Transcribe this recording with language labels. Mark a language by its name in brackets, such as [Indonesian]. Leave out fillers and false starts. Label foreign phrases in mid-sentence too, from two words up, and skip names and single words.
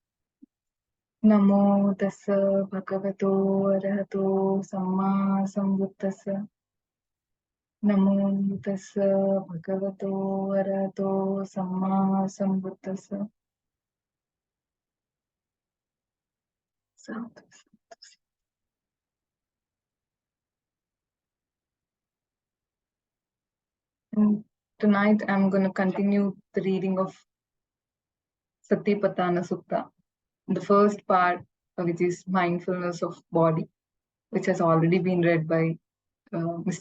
[Pali] Namo tassa bhagavato arahato samma sambuddhassa. Namo tassa bhagavato arahato samma sambuddhassa. Sadhu. [English] And tonight I'm going to continue the reading of Satipatthana Sutta. The first part, which is mindfulness of body, which has already been read by Mr.